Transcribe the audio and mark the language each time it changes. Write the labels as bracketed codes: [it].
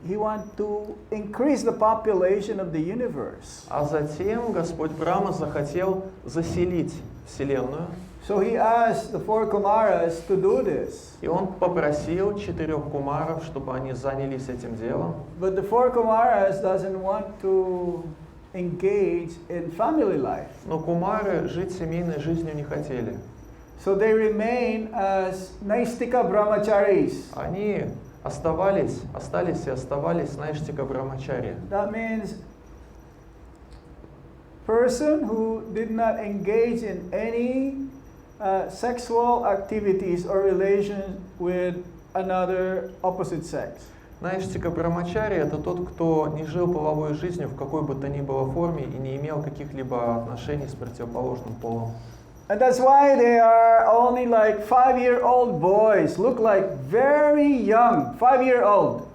[en] He wanted to increase the population of the universe. [ru] А затем Господь Брахма захотел заселить Вселенную. [en] So he asked the four Kumaras to do this. [ru] И он попросил 4 кумаров, чтобы они занялись этим делом. [en] But the four Kumaras doesn't want to engage in family life. [ru] Но кумары жить семейной жизнью не хотели. [en] So they remain as Naistika Brahmacharis. [ru] Они остались Найштика Брахмачари. [en] That means person who did not engage in any sexual activities or relations with another opposite sex. [ru] Найштика Брахмачари — это тот, кто не жил половой жизнью в какой бы то ни было форме и не имел каких-либо отношений с противоположным полом. [en] And that's why they are only like 5-year-old boys, look like very young, 5-year-old.